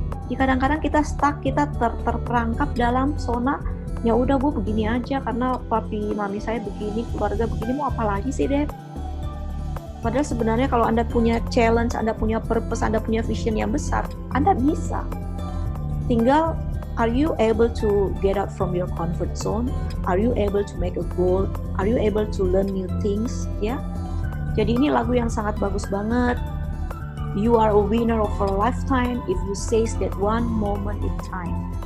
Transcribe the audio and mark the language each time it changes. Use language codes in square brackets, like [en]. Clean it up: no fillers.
[id] Jadi kadang-kadang kita stuck, kita terperangkap dalam zona, ya udah Bu begini aja karena papi mami saya begini, keluarga begini, mau apa lagi sih Dad? Padahal sebenarnya kalau Anda punya challenge, Anda punya purpose, Anda punya vision yang besar, Anda bisa. [en] Tinggal, are you able to get out from your comfort zone? Are you able to make a goal? Are you able to learn new things? [id] Ya. Jadi ini lagu yang sangat bagus banget. [en] You are a winner of a lifetime if you seize that one moment in time.